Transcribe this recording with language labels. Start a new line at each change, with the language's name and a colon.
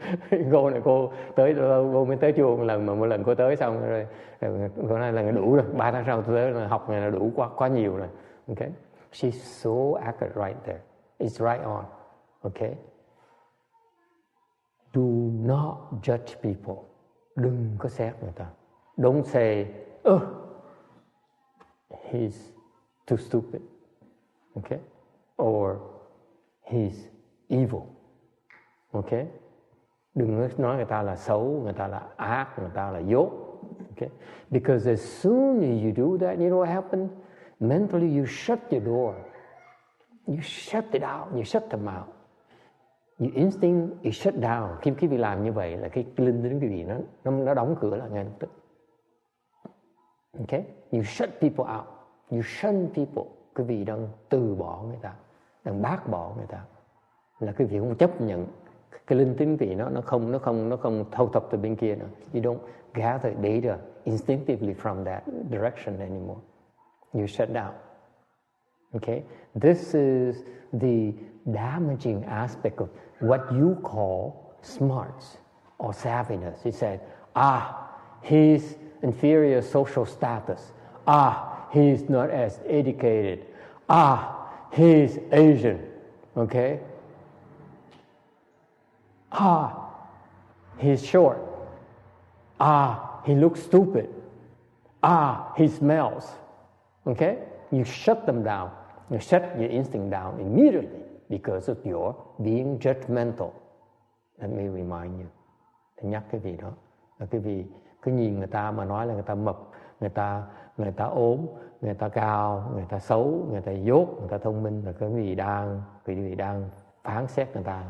Vietnamese: Cô này cô mới tới chùa một lần, mà một lần cô tới xong rồi cô nói là đủ rồi. 3 tháng sau tôi tới là học này là đủ quá nhiều rồi.
English: Okay? She's so accurate right there. It's right on. Okay? Do not judge people.
Vietnamese: Đừng có xét người ta.
English: Don't say, he's too stupid. Okay? Or he's evil. Okay?
Vietnamese: Đừng nói người ta là xấu, người ta là ác, người ta là dốt.
English: Okay? Because as soon as you do that, you know what happens? Mentally you shut your door. You shut it out. You shut them out. Your instinct is shut down.
Vietnamese: Khi quý vị làm như vậy là cái linh tính quý vị nó đóng cửa lại ngay lập tức. Okay?
English: You shut people out. You shun people.
Vietnamese: Quý vị đang từ bỏ người ta, đang bác bỏ người ta. Là quý vị không chấp nhận cái linh tính quý vị nó không thâu thập từ bên kia nữa.
English: You don't gather data instinctively from that direction anymore. You shut down. Okay? This is the damaging aspect of what you call smarts or savviness. He said, he's inferior social status. He's not as educated. He's Asian. Okay? He's short. He looks stupid. He smells. Okay? You shut them down. You shut your instinct down immediately because of your being judgmental. Let me remind you.
Vietnamese: Tôi nhắc cái vị đó. Là cái vị cứ nhìn người ta mà nói là người ta mập, người ta ốm, người ta cao, người ta xấu, người ta dốt, người ta thông minh, là cái vị đang phán xét người ta.